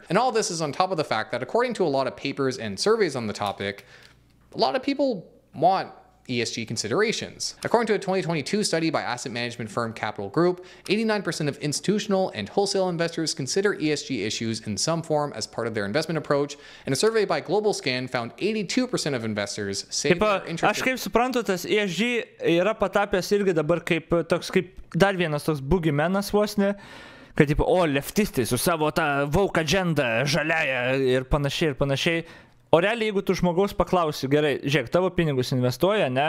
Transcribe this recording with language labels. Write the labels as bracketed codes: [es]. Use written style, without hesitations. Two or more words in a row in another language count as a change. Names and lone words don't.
[en] And all this is on top of the fact that, according to a lot of papers and surveys on the topic, a lot of people want ESG considerations. According to a 2022 study by asset management firm Capital Group, 89% of institutional and wholesale investors consider ESG issues in some form as part of their investment approach, and a survey by Global Scan found 82% of investors say they're interested. [lt] Aš kaip suprantu, tas ESG yra patapęs irgi dabar kaip dar vienas toks boogeymanas vos ne, kad leftistai su savo tą [en] woke agenda, [lt] žaliaja ir panašiai. O realiai, jeigu tu žmogaus paklausi, gerai, žiūrėk, tavo pinigus investuoja, ne?